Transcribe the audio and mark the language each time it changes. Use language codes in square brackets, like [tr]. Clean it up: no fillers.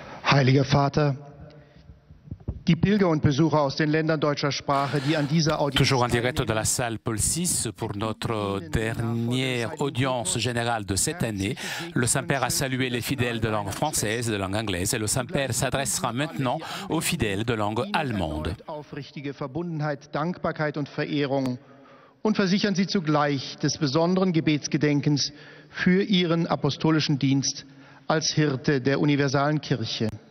[de] Heiliger Vater, die Pilger und Besucher aus den Ländern deutscher Sprache, die an dieser Audienz [fr] Toujours en direct de la salle Paul VI pour notre dernière audience générale de cette année. Le Saint-Père a salué les fidèles de langue française, de langue anglaise, et le Saint-Père s'adressera maintenant aux fidèles de langue allemande. [de] Aufrichtige Verbundenheit, Dankbarkeit und Verehrung und versichern Sie zugleich des besonderen Gebetsgedenkens für Ihren apostolischen Dienst als Hirte der universalen Kirche.